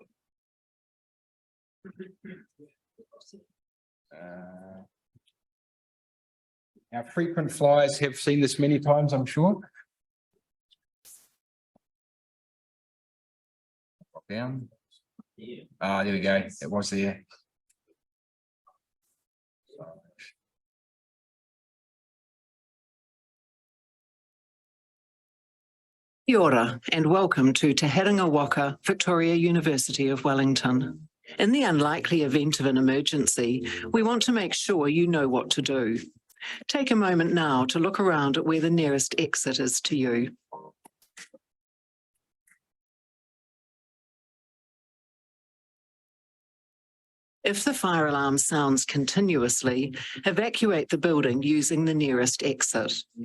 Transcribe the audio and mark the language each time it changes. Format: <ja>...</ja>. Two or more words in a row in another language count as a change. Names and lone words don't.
<en>Our frequent flyers have seen this many times, I'm sure. Drop down. Ah, there we go. It was there.</en> <mi>Kia ora,</mi> <en>and welcome to Te Herenga Waka, Victoria University of Wellington. In the unlikely event of an emergency, we want to make sure you know what to do. Take a moment now to look around at where the nearest exit is to you. If the fire alarm sounds continuously, evacuate the building using the nearest exit.</en>